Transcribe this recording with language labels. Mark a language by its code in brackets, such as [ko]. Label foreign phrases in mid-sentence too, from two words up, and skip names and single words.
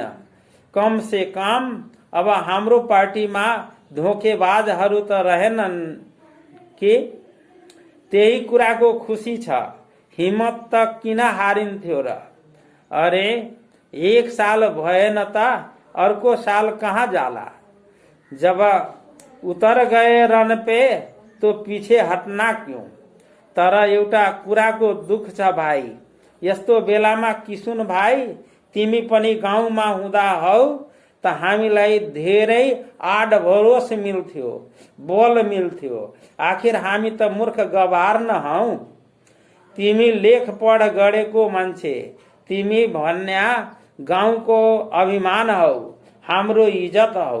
[hi] कम से कम [ne] अब हाम्रो पार्टीमा धोकेबाजहरू त रहेनन् के? त्यही कुराको खुसी छ। हिम्मत त किन हारिन्थ्यो र? अरे एक साल भएन त अर्को साल कहाँ जाला? [hi] जब उतर गए रन पे तो पीछे हटना क्यों? [ne] तर एउटा कुराको दुख छ भाइ, यस्तो बेलामा किशुन भाइ, तिमी पनि गाउँमा हुँदा हौ त हामीलाई धेरै आड भरोस मिल्थ्यो, बल मिल्थ्यो। आखिर हामी त मूर्ख गवार न हौ। तिमी लेख पढ गरेको मान्छे, तिमी भन्या गाउँको अभिमान हौ, हाम्रो इज्जत हौ।